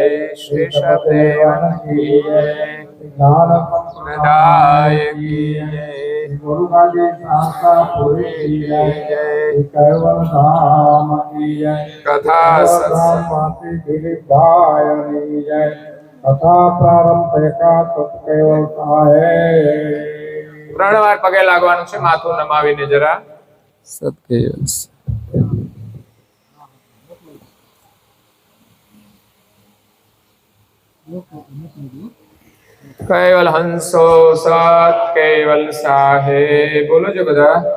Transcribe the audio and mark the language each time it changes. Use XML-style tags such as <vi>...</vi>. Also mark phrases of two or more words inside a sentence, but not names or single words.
<hi>श्री सदेवन की जय। ज्ञान प्रदाय की जय। गुरु गादी शाखा पुरी की जय। कैवल धाम की जय। कथा सत्संग दिलीप गायनी जय। कथा प्रारंभ का तत्केवल है।</hi> <gu>ત્રણ વાર પગે લાગવાનું છે, માથું નમાવીને જરા સત્કેવલ કેવલ હંસો સત કેવલ સાહે બોલો છો બધા.</gu>